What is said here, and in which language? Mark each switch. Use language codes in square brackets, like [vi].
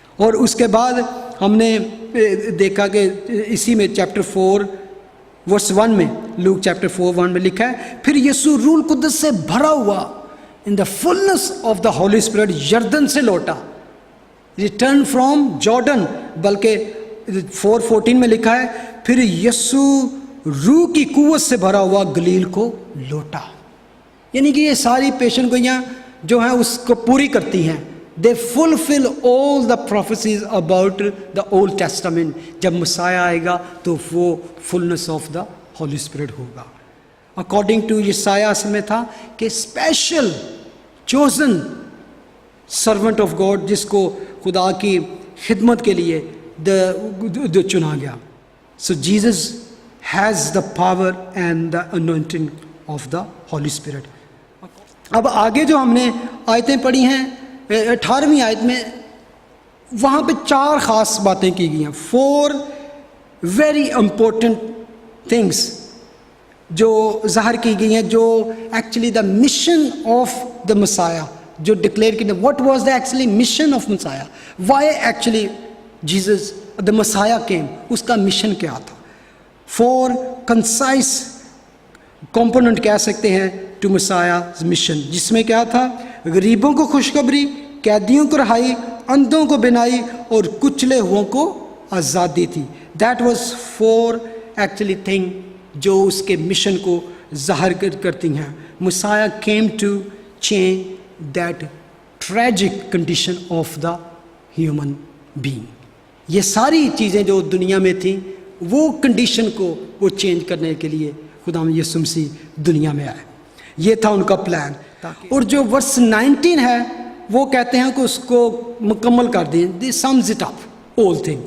[ur] اور اس کے بعد ہم نے دیکھا کہ اسی میں چیپٹر 4:1 میں, لوک چیپٹر 4:1 میں لکھا ہے, پھر یسوع روح القدس سے بھرا ہوا [en] in the fullness of the holy spirit [ur] یردن سے لوٹا, [en] Return from Jordan. [ur] بلکہ 4:14 میں لکھا ہے, پھر یسوع روح کی قوت سے بھرا ہوا گلیل کو لوٹا. یعنی کہ یہ ساری پیشن گوئیاں جو ہیں اس کو پوری کرتی ہیں. [en] They fulfill all the prophecies about the Old Testament. [ur] جب مسیح آئے گا تو وہ [en] fullness of the Holy Spirit [ur] ہوگا. [en] According to [ur] یسایہ میں تھا کہ [en] special chosen servant of God, [ur] جس کو خدا کی خدمت کے لیے چنا گیا. [en] So Jesus has the power and the anointing of the Holy Spirit. [ur] اب آگے جو ہم نے آیتیں پڑھی ہیں 18ویں آیت میں, وہاں پہ 4 خاص باتیں کی گئی ہیں. [en] 4 very important things [ur] جو ظاہر کی گئی ہیں, [en] جو actually the mission of the Messiah جو declare کی. What was the actually mission of Messiah, why actually Jesus the Messiah came, [ur] اس کا مشن کیا تھا. 4 کنسائز کمپوننٹ کہہ سکتے ہیں ٹو مسایا مشن, جس میں کیا تھا, غریبوں کو خوشخبری, قیدیوں کو رہائی, اندھوں کو بینائی اور کچلے ہوئوں کو آزادی تھی. [en] that was 4 actually thing [ur] جو اس کے مشن کو ظاہر کرتی ہیں. [en] Messiah came to change that tragic condition of the human being. [ur] یہ ساری چیزیں جو دنیا میں تھیں وہ کنڈیشن کو وہ چینج کرنے کے لیے خداوند یسوع مسیح دنیا میں آئے. یہ تھا ان کا پلان. اور جو ورس 19 ہے وہ کہتے ہیں کہ اس کو مکمل کر دیں. [en] The sums it up all thing.